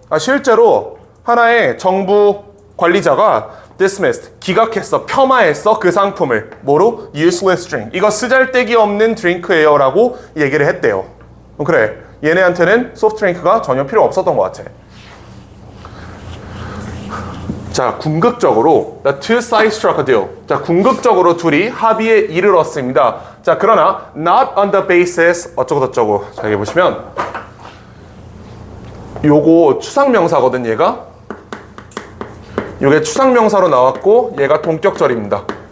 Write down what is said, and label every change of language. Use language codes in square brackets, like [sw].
[ko] 실제로 하나의 정부 관리자가 dismissed, 기각했어, 폄하했어 그 상품을. 뭐로? [en] useless drink. [ko] 이거 쓰잘데기 없는 드링크예요 라고 얘기를 했대요. 그래, 얘네한테는 소프트 드링크가 전혀 필요 없었던 것 같아. 자, 궁극적으로 [en] the two sides struck a deal. [ko] 자, 궁극적으로 둘이 합의에 이르렀습니다. 자, 그러나 [en] not on the basis [ko] 어쩌고저쩌고. 자, 여기 보시면 요거 추상명사거든 얘가. 요게 추상명사로 나왔고 얘가 동격절입니다.